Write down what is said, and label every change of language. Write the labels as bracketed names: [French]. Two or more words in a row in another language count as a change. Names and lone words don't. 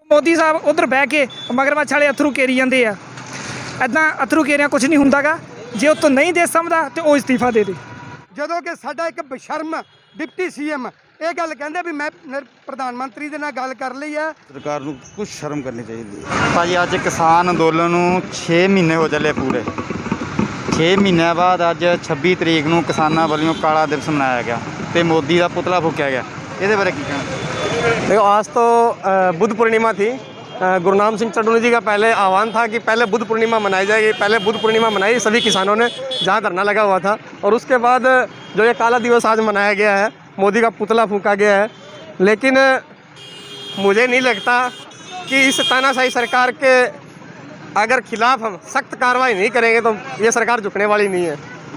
[Punjabi] ਮੋਦੀ ਸਾਹਬ ਉੱਧਰ ਬਹਿ ਕੇ ਮਗਰਮੱਛ ਵਾਲੇ ਅੱਥਰੂ ਘੇਰੀ ਜਾਤੇ ਹੈਂ। ਇੱਦਾਂ ਅੱਥਰੂ ਘੇਰਿਆ ਕੁਝ ਨਹੀਂ ਹੁੰਦਾ ਗਾ। ਜੇ ਉੱਤੋਂ ਨਹੀਂ ਦੇ ਸਮਝਦਾ ਤੋ ਵੋ ਅਸਤੀਫਾ ਦੇ ਦੇ। ਜਦੋਂ ਕਿ ਸਾਡਾ ਇੱਕ ਬਸ਼ਰਮ ਡਿਪਟੀ ਸੀਐਮ ਇਹ ਗੱਲ ਕਹਿੰਦੇ ਵੀ ਮੈਂ ਪ੍ਰਧਾਨ ਮੰਤਰੀ ਦੇ ਨਾਲ ਗੱਲ ਕਰ ਲਈ ਹੈ। ਸਰਕਾਰ ਨੂੰ ਕੁਝ ਸ਼ਰਮ ਕਰਨੀ ਚਾਹੀਦੀ ਹੈ। ਭਾਜੀ ਅੱਜ ਕਿਸਾਨ ਅੰਦੋਲਨ ਨੂੰ 6 ਮਹੀਨੇ ਹੋ ਚੱਲੇ ਪੂਰੇ। 6 ਮਹੀਨਿਆਂ ਬਾਅਦ ਅੱਜ 26 ਤਰੀਕ ਨੂੰ ਕਿਸਾਨਾਂ ਵੱਲੋਂ ਕਾਲਾ ਦਿਵਸ ਮਨਾਇਆ ਗਿਆ ਤੇ ਮੋਦੀ ਦਾ ਪੁਤਲਾ ਫੂਕਿਆ ਗਿਆ। ਇਹਦੇ ਬਾਰੇ ਕੀ ਕਹਿਣਾ? [Hindi] देखो आज तो बुद्ध पूर्णिमा थी। गुरु नाम सिंह चड्डू जी का पहले आह्वान था कि पहले बुद्ध पूर्णिमा मनाई जाएगी। पहले बुद्ध पूर्णिमा मनाई सभी किसानों ने जहाँ धरना लगा हुआ था, और उसके बाद जो ये काला दिवस आज मनाया गया है, मोदी का पुतला फूंका गया है। लेकिन मुझे नहीं लगता कि इस तानाशाही सरकार के अगर खिलाफ हम सख्त कार्रवाई नहीं करेंगे तो ये सरकार झुकने वाली नहीं है।